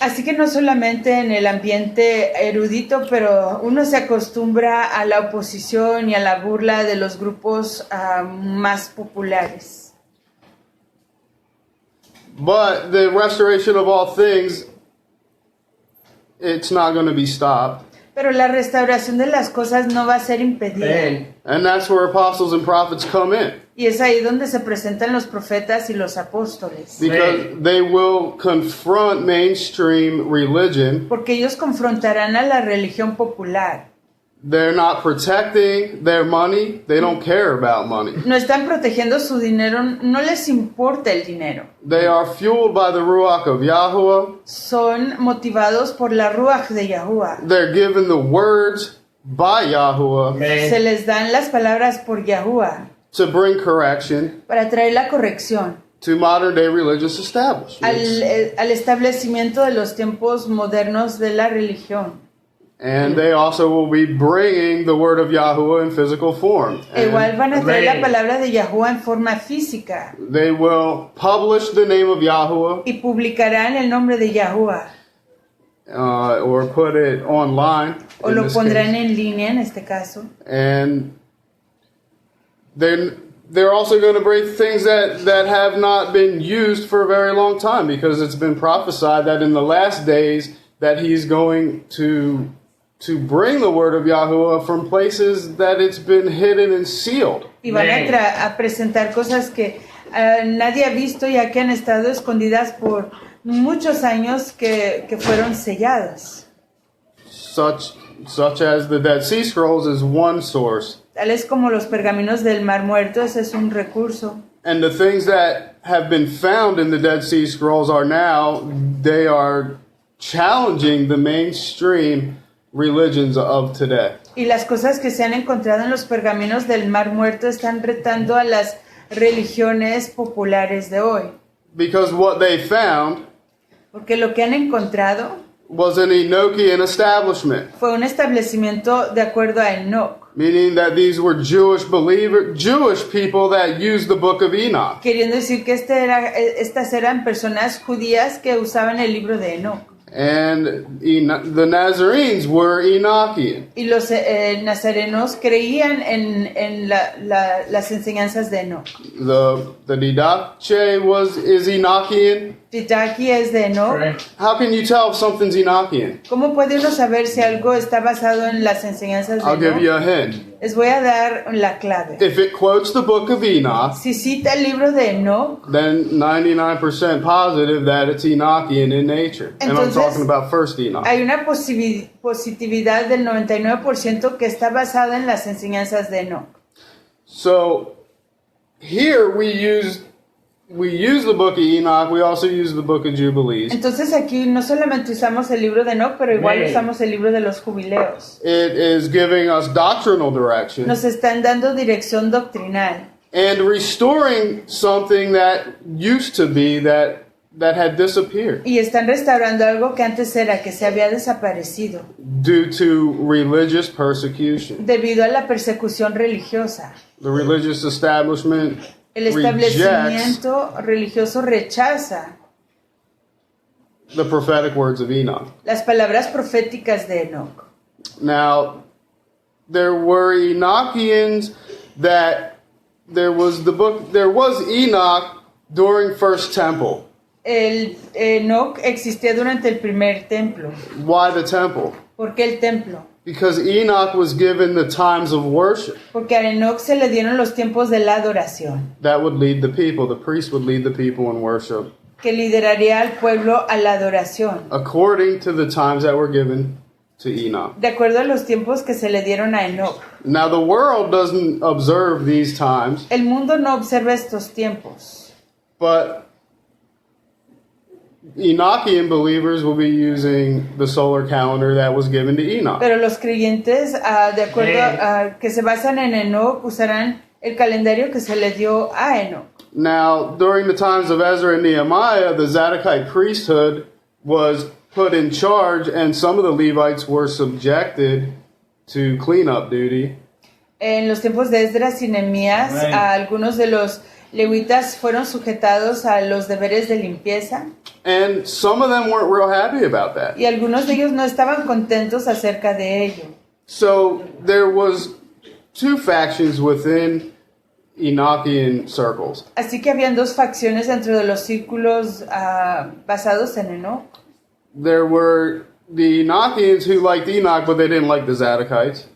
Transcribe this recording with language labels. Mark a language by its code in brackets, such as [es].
[es] Así que no solamente en el ambiente erudito, pero uno se acostumbra a la oposición y a la burla de los grupos más populares. [en] But the restoration of all things, it's not going to be stopped. [es] Pero la restauración de las cosas no va a ser impedida. [en] And that's where apostles and prophets come in. [es] Y es ahí donde se presentan los profetas y los apóstoles. [en] Because they will confront mainstream religion. [es] Porque ellos confrontarán a la religión popular. [en] They're not protecting their money. They don't care about money. [es] No están protegiendo su dinero, no les importa el dinero. [en] They are fueled by the Ruach of Yahuwah. [es] Son motivados por la Ruach de Yahuwah. [en] They're given the words by Yahuwah [es] Se les dan las palabras por Yahuwah [en] to bring correction [es] para traer la corrección [en] to modern day religious establishments. [es] al establecimiento de los tiempos modernos de la religión. [en] And they also will be bringing the word of Yahuwah in physical form. [es] Igual van a traer la palabra de Yahuwah en forma física. [en] They will publish the name of Yahuwah [es] Y publicarán el nombre de Yahuwah. [en] Or put it online. [es] O lo pondrán en línea en este caso. [en] And they're also going to bring things that have not been used for a very long time, because it's been prophesied that in the last days that he's going to bring the word of Yahuwah from places that it's been hidden and sealed. [es] Y van a presentar cosas que nadie ha visto, ya que han estado escondidas por muchos años que fueron selladas. [en] Such as the Dead Sea Scrolls is one source. [es] Tales como los pergaminos del Mar Muerto, ese es un recurso. [en] And the things that have been found in the Dead Sea Scrolls they are challenging the mainstream religions of today. [es] Y las cosas que se han encontrado en los pergaminos del Mar Muerto están retando a las religiones populares de hoy. [en] Because what they found [es] Porque lo que han encontrado [en] was an Enochian establishment. [es] fue un establecimiento de acuerdo a Enoch. [en] Meaning that these were Jewish people that used the book of Enoch. [es] Queriendo decir que estas eran personas judías que usaban el libro de Enoch. [en] And the Nazarenes were Enochian. [es] Y los nazarenos creían en las enseñanzas de Enoch. [en] The Didache is Enochian. [es] Didache es de Enoch. [en] How can you tell if something's Enochian? [es] ¿Cómo puede uno saber si algo está basado en las enseñanzas de [en] I'll give [es] Enoch? [en] you a hint. [es] Les voy a dar la clave. [en] If it quotes the book of Enoch, [es] Si cita el libro de Enoch, [en] then 99% positive that it's Enochian in nature. And I'm [es] Entonces, [en] talking about first Enoch. [es] hay una positividad del 99% que está basada en las enseñanzas de Enoch. [en] So here we use the book of Enoch. We also use the book of Jubilees. [es] Entonces aquí no solamente usamos el libro de Enoch, pero igual usamos el libro de los jubileos. [en] It is giving us doctrinal direction [es] Nos están dando dirección doctrinal [en] and restoring something that used to be that had disappeared [es] y están restaurando algo que antes era que se había desaparecido [en] due to religious persecution. [es] debido a la persecución religiosa. [en] The religious establishment [es] El [en] rejects [es] establecimiento religioso rechaza [en] the prophetic words of Enoch. [es] las palabras proféticas de Enoch. [en] Now, there were Enochians that there was Enoch during First Temple. [es] El Enoch existía durante el primer templo. [en] Why the temple? [es] ¿Por qué el templo? [en] Because Enoch was given the times of worship [es] Porque a Enoch se le dieron los tiempos de la adoración. [en] that would lead the people. The priest would lead the people in worship. [es] que lideraría al pueblo a la adoración, [en] according to the times that were given to Enoch. [es] de acuerdo a los tiempos que se le dieron a Enoch. [en] Now, the world doesn't observe these times, [es] El mundo no observa estos tiempos, [en] but Enochian believers will be using the solar calendar that was given to Enoch. [es] pero los creyentes, de acuerdo a que se basan en Enoch, usarán el calendario que se le dio a Enoch. [en] Now, during the times of Ezra and Nehemiah, the Zadokite priesthood was put in charge, and some of the Levites were subjected to cleanup duty. [es] En los tiempos de Esdras y Nehemías, algunos de los levitas fueron sujetados a los deberes de limpieza [en] And some of them weren't real happy about that. [es] y algunos de ellos no estaban contentos acerca de ello. [en] So there was two factions within Enochian circles. [es] Así que habían dos facciones dentro de los círculos basados en Enoch. [en] There were the Enochians who liked Enoch, but they didn't like the Zadokites.